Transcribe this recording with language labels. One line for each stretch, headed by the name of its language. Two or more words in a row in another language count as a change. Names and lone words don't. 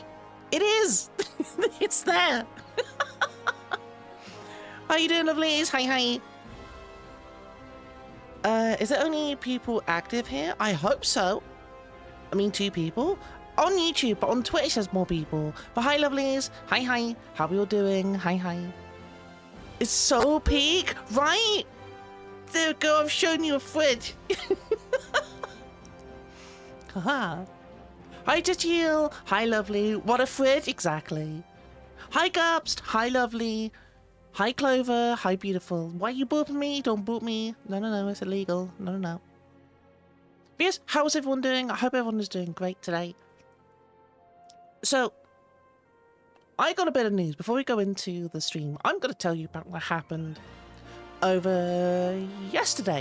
English: It is. It's there. How you doing, lovelies? Hi. Is there only people active here? I hope so. I mean, 2 people. On YouTube, but on Twitch there's more people. But hi, lovelies. Hi. How are you all doing? Hi. It's so peak, right? There we go, I've shown you a fridge. Haha. Hi, Tachil. Hi, lovely. What a fridge, exactly. Hi, Gubst. Hi, lovely. Hi, Clover. Hi, beautiful. Why are you booping me? Don't boop me. No, it's illegal. No. But yes, how's everyone doing? I hope everyone is doing great today. So, I got a bit of news. Before we go into the stream, I'm going to tell you about what happened over yesterday.